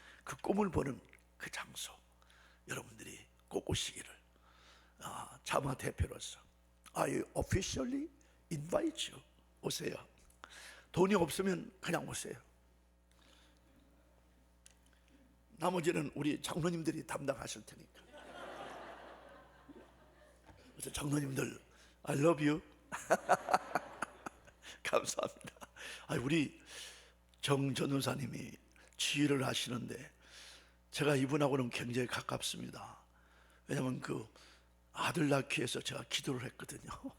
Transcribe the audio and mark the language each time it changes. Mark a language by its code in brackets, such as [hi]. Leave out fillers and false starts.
[ko] 그 꿈을 보는 그 장소 여러분들이 꼭 오시기를 자마 대표로서 [en] I officially invite you. [ko] 오세요. 돈이 없으면 그냥 오세요. 나머지는 우리 장로님들이 담당하실 테니까. 그래서 장로님들 [en] I love you. [ko] 감사합니다. 우리 정 전우사님이 지휘를 하시는데 제가 이분하고는 굉장히 가깝습니다. 왜냐하면 그 아들 낳기 위해서 제가 기도를 했거든요.